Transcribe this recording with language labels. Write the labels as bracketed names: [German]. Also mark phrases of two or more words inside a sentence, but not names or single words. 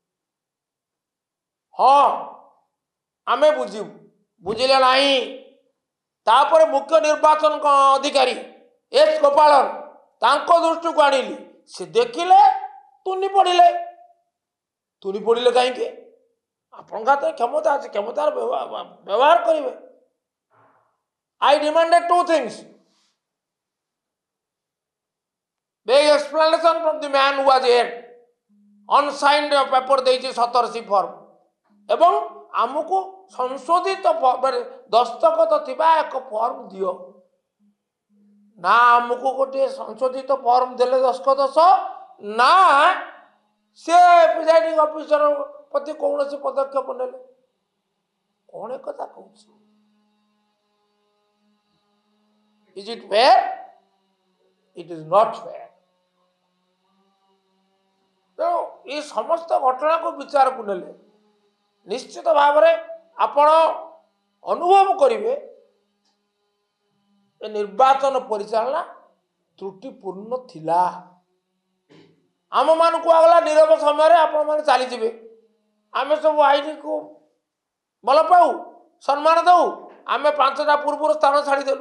[Odia] ହଁ ଆମେ ବୁଝିବୁ, ବୁଝିଲେ ନାହିଁ। ତାପରେ ମୁଖ୍ୟ ନିର୍ବାଚନ ଅଧିକାରୀ ଏସ୍ ଗୋପାଳନ ତାଙ୍କ ଦୃଷ୍ଟିକୁ ଆଣିଲି, ସେ ଦେଖିଲେ, ତୁନି ପଡ଼ିଲେ କାହିଁକି? ଆପଣଙ୍କ ହାତରେ କ୍ଷମତା ଅଛି, କ୍ଷମତାର ବ୍ୟବହାର କରିବେ। [English] I demanded two things: big explanation from the man who was here, unsigned paper [Odia] ଦେଇଛି 17 ଫର୍ମ, ଏବଂ ଆମକୁ ସଂଶୋଧିତ ଦସ୍ତଖତ ଥିବା ଏକ ଫର୍ମ ଦିଅ। ନା ଆମକୁ ଗୋଟିଏ ସଂଶୋଧିତ ଫର୍ମ ଦେଲେ ଦସ୍ତଖତ ସହ, ନା ସେ ପ୍ରିଜାଇଡିଂ ଅଫିସର ପ୍ରତି କୌଣସି ପଦକ୍ଷେପ ନେଲେ। କଣ କଥା କହୁଛି? [English] Is it fair? It is not fair. [Odia] ତେଣୁ ଏ ସମସ୍ତ ଘଟଣାକୁ ବିଚାରକୁ ନେଲେ ନିଶ୍ଚିତ ଭାବରେ ଆପଣ ଅନୁଭବ କରିବେ ଏ ନିର୍ବାଚନ ପରିଚାଳନା ତ୍ରୁଟିପୂର୍ଣ୍ଣ ଥିଲା। ଆମମାନଙ୍କୁ କୁହାଗଲା ନିରବ ସମୟରେ ଆପଣମାନେ ଚାଲିଯିବେ, ଆମେ ସବୁ ଆଇନକୁ ଭଲ ପାଉ, ସମ୍ମାନ ଦେଉ, ଆମେ 5ଟା ପୂର୍ବରୁ ସ୍ଥାନ ଛାଡ଼ିଦେଲୁ।